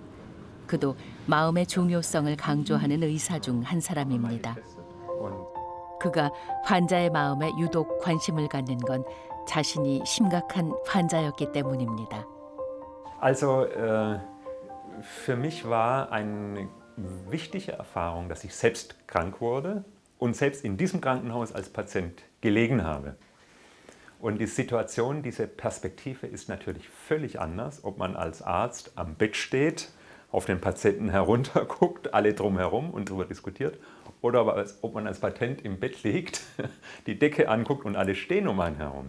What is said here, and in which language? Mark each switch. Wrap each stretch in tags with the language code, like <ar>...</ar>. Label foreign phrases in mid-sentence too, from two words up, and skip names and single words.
<ko>그도 마음의 중요성을 강조하는 의사 중 한 사람입니다. 그가 환자의 마음에 유독 관심을 갖는 건 자신이 심각한 환자였기 때문입니다.</ko> <de>Also für mich war eine wichtige Erfahrung, dass ich selbst krank wurde und selbst in diesem Krankenhaus als Patient gelegen habe. Und die Situation, diese Perspektive ist natürlich völlig anders, ob man als Arzt am Bett steht, auf den Patienten herunterguckt, alle drumherum und darüber diskutiert, oder ob man als Patient im Bett liegt, die Decke anguckt und alle stehen um einen herum.</de>